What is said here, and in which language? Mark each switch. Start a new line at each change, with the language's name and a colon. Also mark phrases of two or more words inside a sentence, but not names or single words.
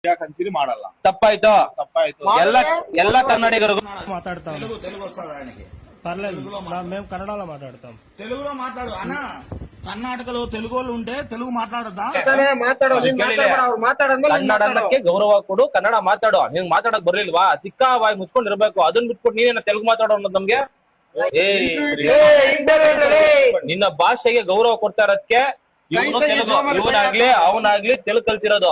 Kannada: ಕನ್ಸಿಡಿ ಮಾಡಲ್ಲ. ತಪ್ಪಾಯ್ತು. ಎಲ್ಲ
Telugu: కన్నడిగరు మాట్లాడతాం. తెలుగు వస్తుంది ఆయనకి. పర్లేదు, మేము కన్నడలో మాట్లాడతాం. తెలుగులో మాట్లాడు అన్న. కర్ణాటకలో తెలుగు వాళ్ళు ఉంటే తెలుగు మాట్లాడదా?
Kannada: ಕನ್ನಡಕ್ಕೆ ಗೌರವ ಕೊಡು, ಕನ್ನಡ ಮಾತಾಡು. ನಿನ್ ಮಾತಾಡಕ್ ಬರ್ಲಿಲ್ವಾ? ತಿಕ್ಕ ಬಾಯಿ ಮುಚ್ಕೊಂಡಿರ್ಬೇಕು. ಅದನ್ನ ಬಿಟ್ಬಿಟ್ಟು ನೀನೇನ ತೆಲುಗು ಮಾತಾಡೋ ಅನ್ನೋದು ನಮ್ಗೆ. ನಿನ್ನ ಭಾಷೆಗೆ ಗೌರವ ಕೊಡ್ತಾ ಇರೋದಕ್ಕೆ ಇವನು ತೆಲುಗು, ಇವನಾಗ್ಲಿ ಅವನಾಗ್ಲಿ ತೆಲುಗು ಕಲ್ತಿರೋದು.